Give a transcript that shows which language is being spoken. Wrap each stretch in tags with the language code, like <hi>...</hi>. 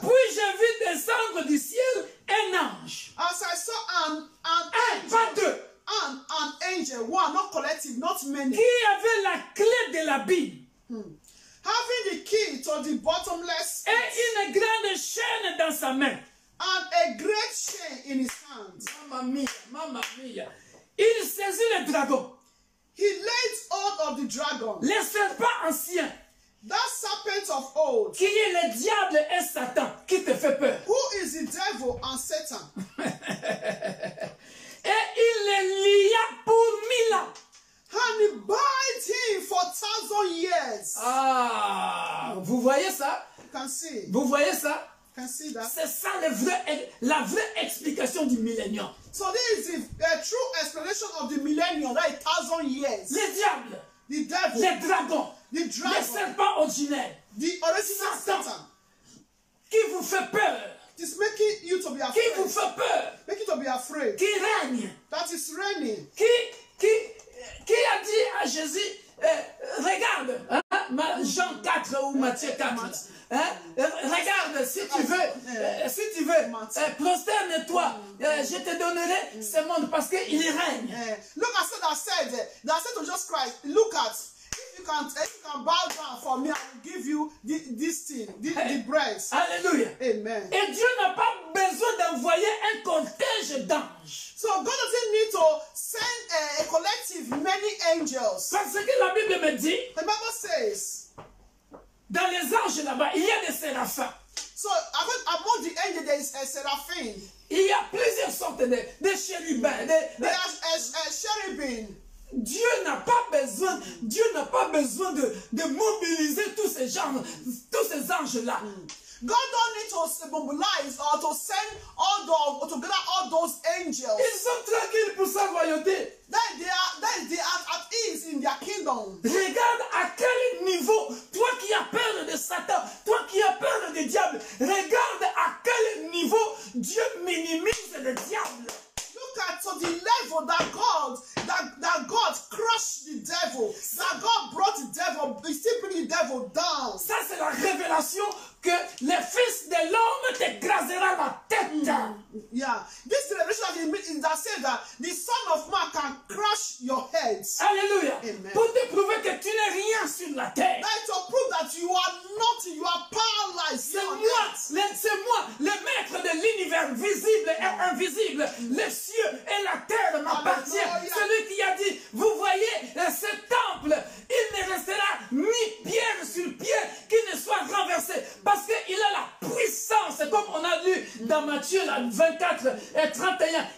<fr>Puis je vis descendre du ciel un ange.</fr> <en>As I saw</en> <fr>Un, pas deux.</fr> <en>an angel, one, not collective, not many,</en> <fr>Qui avait la clé de l'abîme.</fr> <en>having the key to the bottomless pit</en> <fr>Et une grande chaîne dans sa main.</fr> <en>and a great chain in his hand.</en> <fr>Mamma mia, mamma mia. Il saisit le dragon,</fr> <en>He laid hold of the dragon,</en> <fr>le serpent ancien,</fr> <en>that serpent of old,</en> <fr>qui est le diable et Satan, qui te fait peur.</fr> <en>who is the devil and Satan.</en> <fr>Et il le lia pour 1000 ans.</fr> <en>And he bound him for 1,000 years.</en> <fr>Ah, vous voyez ça?</fr> <en>You can see.</en> <fr>Vous voyez ça?</fr> <en>You can see that.</en> <fr>C'est ça la vraie explication du millénium.</fr> <en>So this is the true explanation of the millennium, that is 1,000 years.</en> <fr>Le diable,</fr> <en>The devil,</en> <fr>les dragons,</fr> <en>the</en> <fr>les</fr> <en>dragon,</en> <fr>serpents ordinaires,</fr> <en>the original</en> <fr>Satan.</fr> <en>Satan.</en> <fr>qui vous fait peur,</fr> <en>It is making you to be</en> <fr>qui vous</fr> <en>afraid.</en> <fr>fait peur,</fr> <en>Make you to be afraid.</en> <fr>qui règne,</fr> <en>That is reigning.</en> <fr>qui a dit à Jésus, regarde, hein, Jean 4 ou Matthieu 4, hein, regarde, si tu veux, prosterne-toi, je te donnerai ce monde parce qu'il règne.</fr> <en>Look at what that said to Jesus Christ, look at, if you can bow down for me, I will give you this thing, the bread.</en> <fr>Alléluia. Amen. Et Dieu n'a pas besoin d'envoyer un cortège d'anges.</fr> <en>So God doesn't need to send a collective, many angels.</en> <fr>Parce que la Bible me dit,</fr> <en>The Bible says,</en> <fr>dans les anges là-bas, il y a des séraphins.</fr> <en>so among the angels there is a seraphim.</en> <fr>Il y a plusieurs sortes de chérubins.</fr> <en>There are a cherubim.</en> <fr>Dieu n'a pas besoin de mobiliser tous ces anges-là.</fr> <en>God don't need to mobilize or to send or to gather all those angels.</en> <fr>Ils sont tranquilles pour sa royauté.</fr> <en>That they are at ease in their kingdom.</en> <fr>Regarde à quel niveau, toi qui as peur de Satan, toi qui as peur du diable, regarde à quel niveau Dieu minimise le diable.</fr> <en>Look at to the level that God crushed the devil, that God brought the devil, he still bring the devil down.</en> <fr>Ça c'est la révélation que le Fils de l'homme t'écrasera la tête.</fr> <en>Yeah, this revelation is that says that the Son of Man can crush your heads.</en> <fr>Alléluia. Amen. Pour te prouver que tu n'es rien sur la terre.</fr> <en>That is to prove that you are nothing, you are paralyzed.</en> <fr>C'est moi, le maître de l'univers visible et invisible. Les cieux et la terre m'appartiennent. Alléluia. Celui qui a dit, vous voyez ce temple, il ne restera ni pierre sur pierre qui ne soit renversé. Parce qu'il a la puissance, comme on a lu dans Matthieu 24 et 31.</fr>